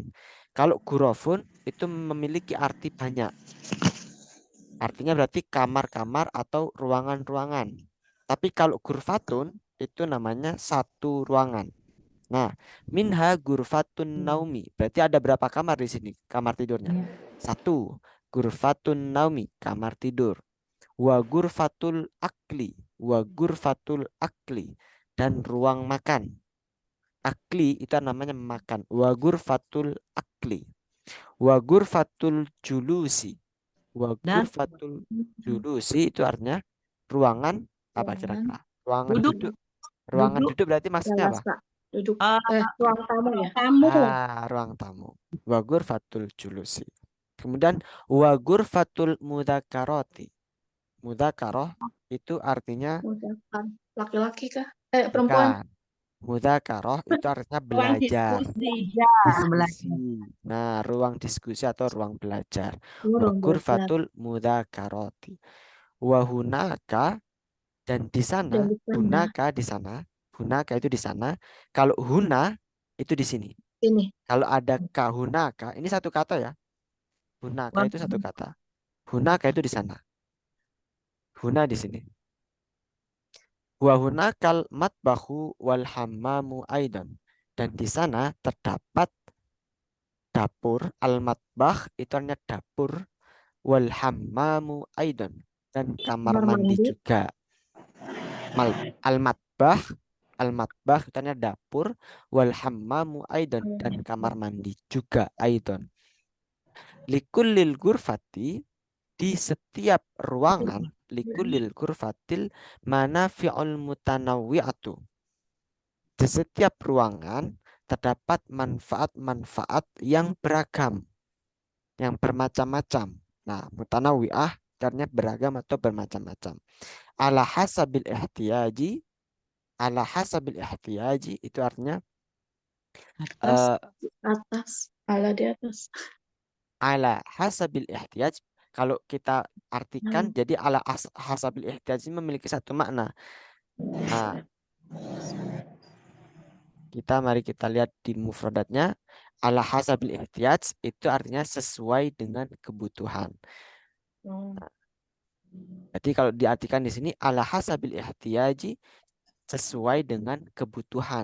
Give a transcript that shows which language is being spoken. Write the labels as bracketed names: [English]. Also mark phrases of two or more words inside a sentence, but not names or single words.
[Indonesian] Kalau gurofun itu memiliki arti banyak. Artinya berarti kamar-kamar atau ruangan-ruangan. Tapi kalau gurfatun itu namanya satu ruangan. [Arabic] Nah, منها غرفة النوم. [Indonesian] Berarti ada berapa kamar di sini? Kamar tidurnya. Ya. Satu. [Arabic] غرفة النوم, [Indonesian] kamar tidur. [Arabic] وغرفة الأكل. وغرفة الأكل. [Indonesian] Dan ruang makan. Akli itu namanya makan. [Arabic] وغرفة الأكل. وغرفة الجلوس. و [Indonesian] Dan [Arabic] غرفة الجلوس [Indonesian] itu artinya ruangan apa Ruangan kira-kira? Ruangan duduk. duduk. Ruangan Duduk. duduk berarti maksudnya apa? Jalasa. Duduk. Eh, Ruang tamu ya. tamu. Ruang tamu. [Arabic] وغرفة الجلوس. Kemudian وغرفة المذاكرة. [Indonesian] Mudzakarah itu artinya Mudakan. Laki-laki kah? Perempuan. bukan. Mudzakarah itu artinya Ruang belajar. diskusi. Diskusi. Nah, ruang diskusi atau ruang belajar. Wa Ruang belajar. [Arabic] غرفة المذاكرة. وهناك, [Indonesian] dan di sana, Dan di sana. hunaka di sana, hunaka itu di sana. Kalau huna itu di sini. Ini. Kalau ada kahunaka, ini satu kata ya. Hunaka itu satu kata. Hunaka itu di sana. Huna di sini. [Arabic] وهناك المطبخ والحمام أيضا. [Indonesian] Dan di sana terdapat dapur, al-matbah itu artinya dapur, [Arabic] والحمام أيضا, [Indonesian] dan kamar mandi juga. Al-matbah, al-matbah itu artinya dapur, [Arabic] والحمام أيضا, [Indonesian] dan kamar mandi juga aidan. [Arabic] لكل الغرفة, [Indonesian] di setiap ruangan, [Arabic] لكل الغرفة المنافع المتنوعة. [Indonesian] Di setiap ruangan terdapat manfaat-manfaat yang beragam, yang bermacam-macam. Nah, mutanawwi'ah artinya beragam atau bermacam-macam. [Arabic] على حسب الاحتياج، على حسب الاحتياج [Indonesian] itu artinya Atas. Atas. Ala di atas. [Arabic] على حسب الاحتياج. [Indonesian] Kalau kita artikan jadi [Arabic] على حسب الاحتياج [Indonesian] ini memiliki satu makna. Nah, mari kita lihat di mufradatnya. [Arabic] على حسب الاحتياج [Indonesian] itu artinya sesuai dengan kebutuhan. Jadi kalau diartikan di sini [Arabic] على حسب الاحتياج, [Indonesian] sesuai dengan kebutuhan.